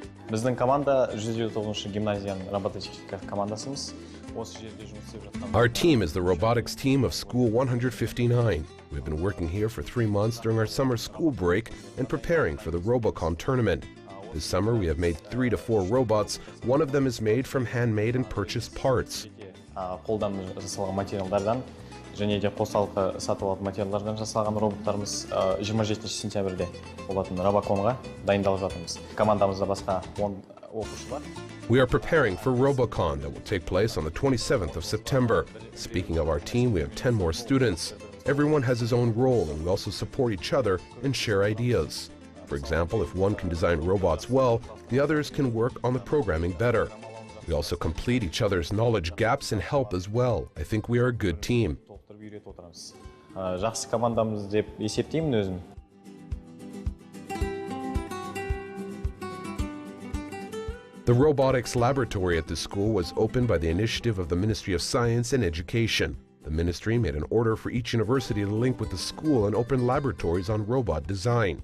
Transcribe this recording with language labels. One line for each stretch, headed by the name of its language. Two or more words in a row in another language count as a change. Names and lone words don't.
Kazakh: Біздің команда 159 гимназияның робототехника командасымыз.
English: Our team is the robotics team of School 159. We've been working here for 3 months during our summer school break and preparing for the Robocon tournament. This summer we have made 3 to 4 robots. One of them is made from handmade and purchased parts.
Kazakh: Қолдан жасалған материалдардан және де қосалқы сатып алынған материалдардан жасалған роботтарымыз 27 сентябрьде болатын Robocon-ға дайындалып жатырмыз. Командамызда басқа 10 оқушы бар.
English: We are preparing for Robocon that will take place on the 27th of September. Speaking of our team, we have 10 more students. Everyone has his own role, and we also support each other and share ideas. For example, if one can design robots well, the others can work on the programming better. We also complete each other's knowledge gaps and help as well. I think we are a good team.
Kazakh: Жақсы командамыз деп есептеймін өзім.
English: The robotics laboratory at the school was opened by the initiative of the Ministry of Science and Education. The ministry made an order for each university to link with the school and open laboratories on robot design.